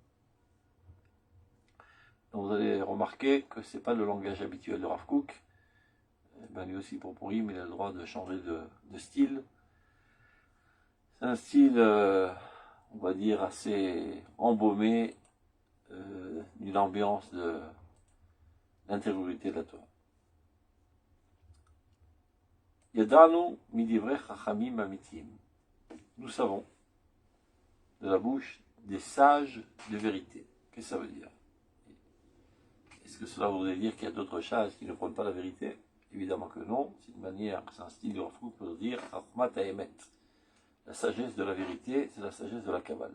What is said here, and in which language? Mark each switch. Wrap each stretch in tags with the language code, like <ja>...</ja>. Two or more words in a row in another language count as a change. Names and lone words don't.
<fr>Donc vous allez remarquer que ce n'est pas le langage habituel de Rav Kook. Ben lui aussi pour Purim, il a le droit de changer de style. C'est un style, on va dire, assez embaumé d'une ambiance d'intériorité de la Torah.</fr> <he>ידענו מדברי חכמים אמיתיים.</he> <fr>Nous savons de la bouche des sages de vérité. Qu'est-ce que ça veut dire? Est-ce que cela voudrait dire qu'il y a d'autres sages qui ne prônent pas la vérité? Évidemment que non. C'est une manière, c'est un style de Rav Kook pour dire</fr> <he>חכמת האמת.</he> <fr>La sagesse de la vérité, c'est la sagesse de la Kabbale.</fr>